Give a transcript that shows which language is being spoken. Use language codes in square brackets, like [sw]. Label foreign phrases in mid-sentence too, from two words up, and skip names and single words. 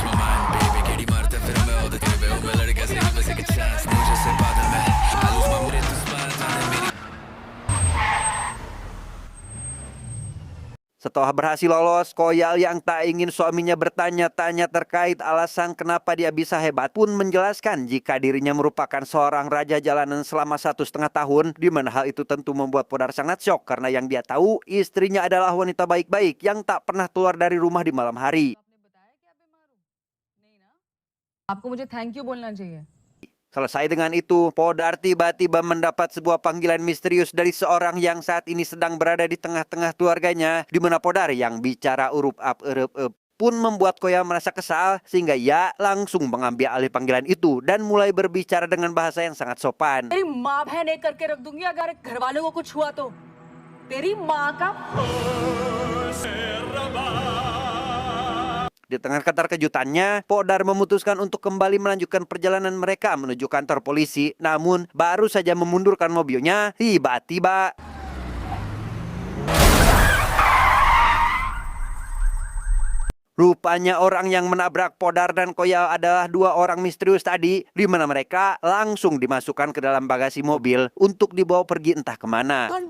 [id] Setelah berhasil lolos, Koyal yang tak ingin suaminya bertanya-tanya terkait alasan kenapa dia bisa hebat pun menjelaskan jika dirinya merupakan seorang raja jalanan selama 1,5 tahun, di mana hal itu tentu membuat Podar sangat syok karena yang dia tahu istrinya adalah wanita baik-baik yang tak pernah keluar dari rumah di malam hari. [hi] आपको मुझे [en] thank you [hi] बोलना चाहिए। [id] Selesai dengan itu, Podar tiba-tiba mendapat sebuah panggilan misterius dari seorang yang saat ini sedang berada di tengah-tengah keluarganya, di mana Podar yang bicara urup ap erup ep pun membuat Koya merasa kesal sehingga ia langsung mengambil alih panggilan itu dan mulai berbicara dengan bahasa yang sangat sopan. [hi] तेरी माँ बहन एक करके रख दूंगी अगर घर वालों को कुछ हुआ तो तेरी माँ का। [id] Di tengah keterkejutannya, Podar memutuskan untuk kembali melanjutkan perjalanan mereka menuju kantor polisi. Namun, baru saja memundurkan mobilnya, tiba-tiba rupanya orang yang menabrak Podar dan Koya adalah dua orang misterius tadi, di mana mereka langsung dimasukkan ke dalam bagasi mobil untuk dibawa pergi entah kemana.